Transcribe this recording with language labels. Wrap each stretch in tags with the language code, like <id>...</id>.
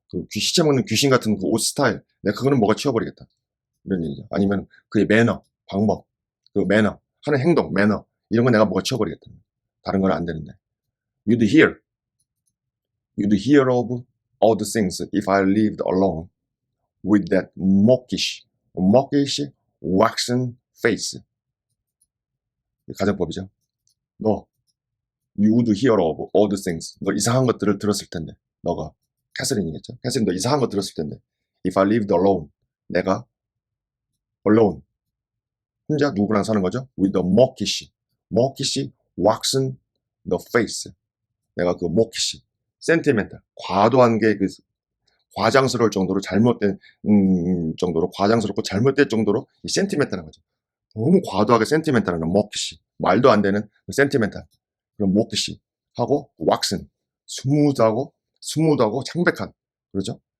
<ko>시체 먹는 귀신 같은 그 옷 스타일, 내가 그거는 먹어치워버리겠다. 이런 얘기죠. 아니면 그의 매너, 방법, 그 매너, 하는 행동, 매너, 이런 거 내가 먹어치워버리겠다. 다른 건 안 되는데.</ko> <en>You'd hear of all the things if I lived alone with that mawkish, waxen face.</en> <ko>가정법이죠.</ko> <en>You would hear of all the things.</en> <ko>너 이상한 것들을 들었을 텐데. 너가 캐서린이겠죠. 캐서린 너 이상한 거 들었을 텐데.</ko> <en>If I lived alone.</en> <ko>내가</ko> <en>alone.</en> <ko>혼자 누구랑 사는 거죠?</ko> <en>With the mawkish, waxen the face.</en> <ko>내가 그 mawkish, sentimental, 과도한 게 과장스러울 정도로 잘못된 정도로 과장스럽고 잘못된 정도로 이 sentimental한 거죠. 너무 과도하게 sentimental한 mawkish, 말도 안 되는 sentimental 그런 mawkish 하고 waxen, 스무드하고 창백한, 그렇죠?</ko>